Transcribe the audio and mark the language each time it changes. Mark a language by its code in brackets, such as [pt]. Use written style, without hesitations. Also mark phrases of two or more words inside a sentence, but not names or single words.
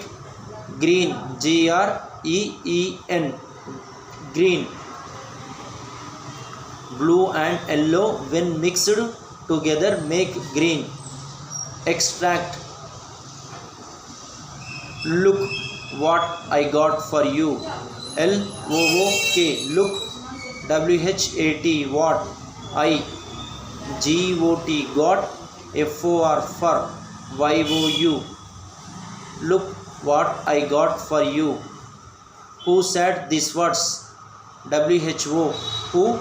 [en] Green, G-R-E-E-N, green. Blue and yellow when mixed together make green. Extract, look what I got for you. L-O-O-K, look. W-H-A-T, what. I, G-O-T, got. F-O-R, for. Y-O-U, look what I got for you. Who said these words? W-H-O, who.